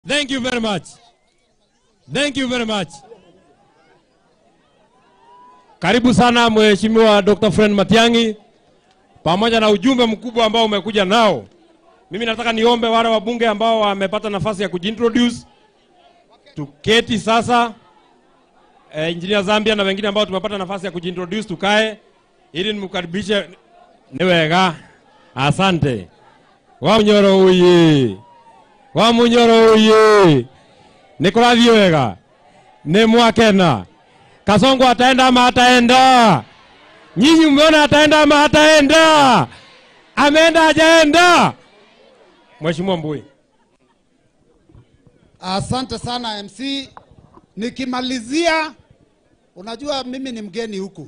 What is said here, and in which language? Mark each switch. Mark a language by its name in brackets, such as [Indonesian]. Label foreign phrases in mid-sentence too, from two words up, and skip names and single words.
[English] Thank you very much. Thank you very much. [Swahili] Karibu sana Mheshimiwa Dr. Fred Matiang'i pamoja na ujumbe mkubwa ambao umekuja nao. Mimi nataka niombe wale wabunge ambao wamepata nafasi ya kujintroduce tuketi sasa. Engineer Zambia na wengine ambao tumepata nafasi ya kujintroduce tukae ili nimkaribishe. [Kikuyu] Niwega. Asante. Wamunyoro uye. Wamunyoro uye. Nikurathio wega. Ni mwakena. [Swahili] Kasongo ataenda ama ataenda? Nyinyi mmeona ataenda ama ataenda? Ameenda hajaenda? Mheshimiwa Mbui. Asante sana MC. Nikimalizia, unajua mimi ni mgeni huku.